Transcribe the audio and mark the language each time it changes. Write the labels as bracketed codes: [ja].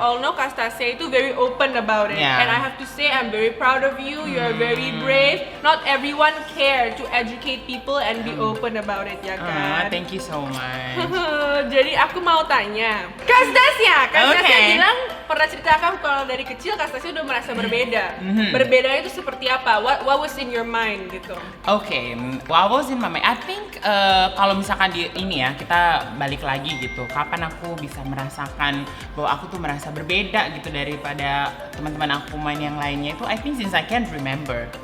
[en] all know Kak Stasia itu very open about it. Yeah. And I have to say I'm very proud of you. You are very brave. Not everyone care to educate people and be open about it [id] ya kan. [en] Thank you so much. [id] Jadi aku mau tanya Kak Stasia [en] Okay. [id] bilang pernah ceritakan kalau dari kecil Kak Stasia udah merasa berbeda. Mhm. Berbedanya itu seperti apa? [en] What was in your mind [id] gitu? Oke, [en] what was in my mind? I think [id] kalau misalkan di ini ya, kita balik lagi gitu. Kapan aku bisa merasakan bahwa aku tuh merasa berbeda gitu daripada teman-teman aku main yang lainnya itu, [en] I think since I can remember.